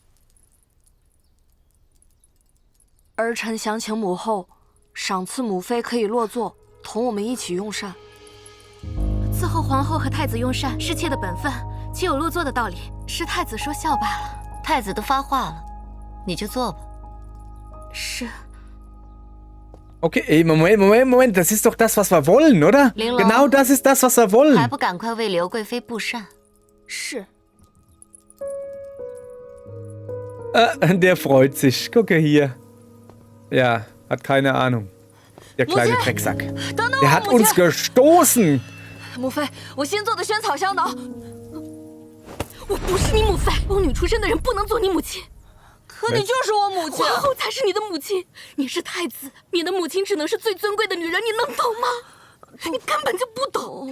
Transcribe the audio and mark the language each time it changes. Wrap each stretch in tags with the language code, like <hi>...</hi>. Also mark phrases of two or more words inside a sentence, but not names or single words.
<zh>儿臣想请母后赏赐母妃可以落座，同我们一起用膳。伺候皇后和太子用膳是妾的本分，岂有落座的道理？是太子说笑罢了。太子都发话了，你就做吧。是。</zh> <de>Okay, ey, Moment. Das ist doch das, was wir wollen, oder? Linglong. Genau das ist das, was wir</de> <zh>还</zh> <de>wollen.</de> <zh>不赶快为刘贵妃布膳？是。</zh> <de>Der freut sich. Gucke hier. Ja, hat keine Ahnung. Der kleine Drecksack.</de> <zh>等等</zh> <de>Der</de> <zh>我，</zh> <de>hat</de> <zh>母亲</zh> <de>uns gestoßen.</de> <zh>母妃，我新做的萱草香囊。我不是你母妃，宫女出身的人不能做你母亲。可你就是我母亲。皇后才是你的母亲，你是太子，你的母亲只能是最尊贵的女人，你能懂吗？你根本就不懂。</zh>